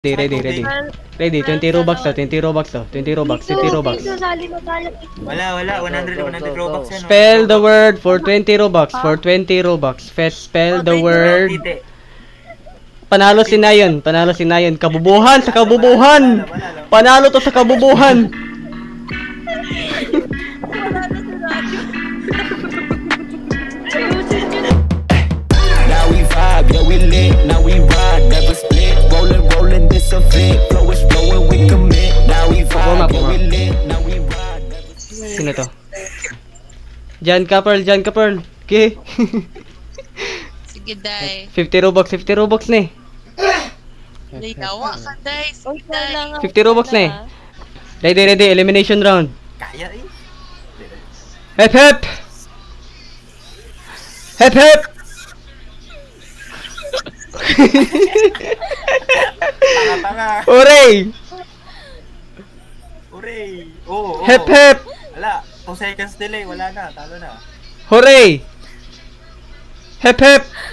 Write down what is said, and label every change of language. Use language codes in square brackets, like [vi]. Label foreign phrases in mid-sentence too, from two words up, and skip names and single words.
[en] Ready, 20 Robux to, 20 Robux to, 20 Robux, 20 Robux. [tl] Wala, 100 Robux yan. [en] Spell the word for 20 Robux, for 20 Robux. Spell the word. [tl] Panalo si Nayon, Kabubuhan sa kabubuhan. Panalo to sa kabubuhan. [en] Now we vibe, yeah we lit, now we ride, never split, rolling, this a fit, flow is flowing, we commit. Now we vibe, yeah we lit, now we ride, never split. [tl] Sino to? Jan Kaperl. Okay. Sige, Day. 50 Robux na eh. [ceb] Yawa ka, Day. Sige, Day. [tl] 50 Robux na eh. [en] Ready, elimination round. [tl] Kaya eh. Hep hep! Hep hep! Tanga. Hooray! Hooray! Oo. Hep hep! Wala, [en] 2 seconds delay, [tl] wala na, talo na. Hooray! Hep hep!